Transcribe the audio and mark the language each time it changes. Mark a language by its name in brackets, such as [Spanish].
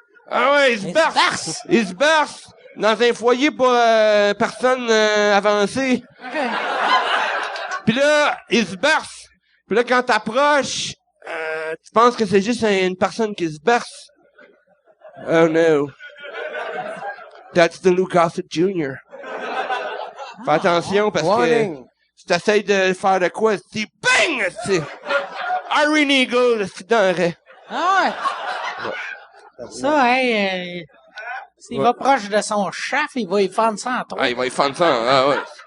[French] Ah ouais, il se berce. Il se berce dans un foyer pour personne avancée. OK. Puis là, il se berce. Puis là, quand t'approches, tu penses que c'est juste une personne qui se berce. [English] Oh no. That's the Lou Gossett Jr. [French] Fais attention parce que si t'essayes de faire de quoi, c'est bang! C'est Iron Eagle, c'est dingue. Ah ouais. Ça, s'il va proche de son chef, il va y fendre ça en trop. Ah, il va y fendre ça, ah ouais.